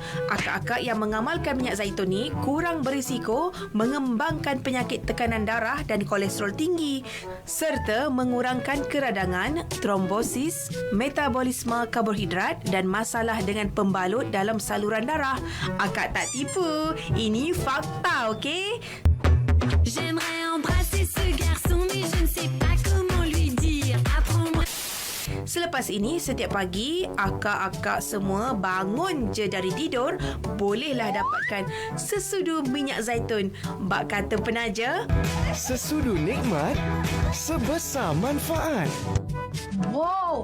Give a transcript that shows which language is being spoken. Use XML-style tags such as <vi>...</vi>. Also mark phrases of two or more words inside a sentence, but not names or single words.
<ms>Akak-akak yang mengamalkan minyak zaitun ni kurang berisiko mengembangkan penyakit tekanan darah dan kolesterol tinggi serta mengurangkan keradangan, trombosis, metabolisme karbohidrat dan masalah dengan pembalut dalam saluran darah. Akak tak tipu. Ini fakta, okey?</ms> <fr>J'aimerais embrasser ce garçon mais je ne sais pas comment lui dire. Apprends-moi.</fr> <ms>Selepas ini, setiap pagi, akak-akak semua bangun je dari tidur, bolehlah dapatkan sesudu minyak zaitun. Bak kata penaja, sesudu nikmat, sebesar manfaat. wow!</ms>